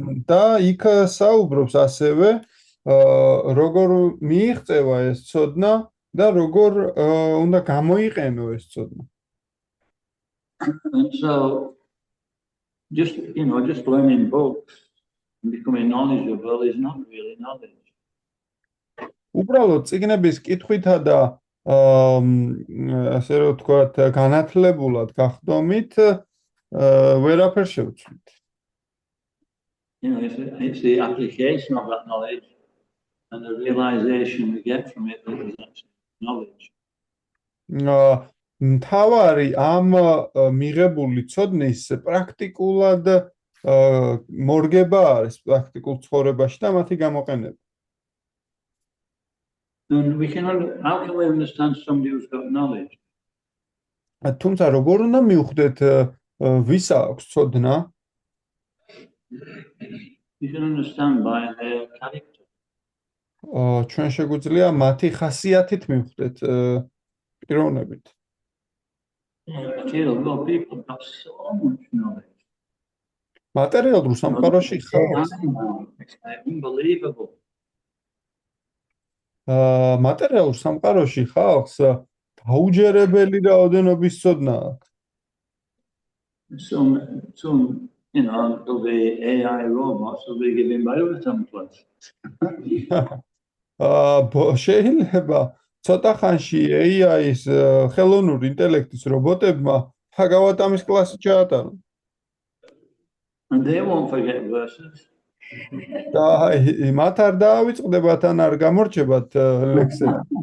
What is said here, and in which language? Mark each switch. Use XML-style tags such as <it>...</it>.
<ka>და იქ საუბრობს ასევე როგორ მიიღწევა ეს ცოდნა და როგორ უნდა გამოიყენო ეს ცოდნა.</ka> <en>And so just learning books and becoming knowledgeable is not really knowledge.</en> <ka>უბრალოდ წიგნების კითხვითა და ასე რომ ვთქვათ განათლებულად გახდომით ვერაფერს შევცვლით.</ka> <en>It's the application of that knowledge and the realization we get from it that is actually knowledge.</en> <ka>მთავარი ამ მიღებული ცოდნის პრაქტიკულად მორგება არის პრაქტიკულ ცხოვრებაში და მათი გამოყენება.</ka> <en>And how can we understand somebody who's got knowledge?</en> <ka>თუმცა როგორ უნდა მივხვდეთ ვის აქვს ცოდნა?</ka> <en>You can understand by their character.</en> <ka>ჩვენ შეგვიძლია მათი ხასიათით მივხვდეთ პიროვნებით.</ka> <en>Material people got so much knowledge.</en> <ka>მატერიალურ სამყაროში ხალხს</ka> <en>It's unbelievable.</en> <ka>მატერიალურ სამყაროში ხალხს დაუჯერებელი რაოდენობის ცოდნა აქვს.</ka> <en>Some there'll be AI robots will be giving bio templates.</en> <ka>შეიძლება ცოტა ხანში AI-ის ხელოვნური ინტელექტის რობოტებმა ჰაგავატამის კლასი ჩაატარონ.</ka> <en>And they won't forget verses.</en> <ka>და მათ არ დაავიწყდებათ ან არ გამორჩებათ ლექსები.</ka>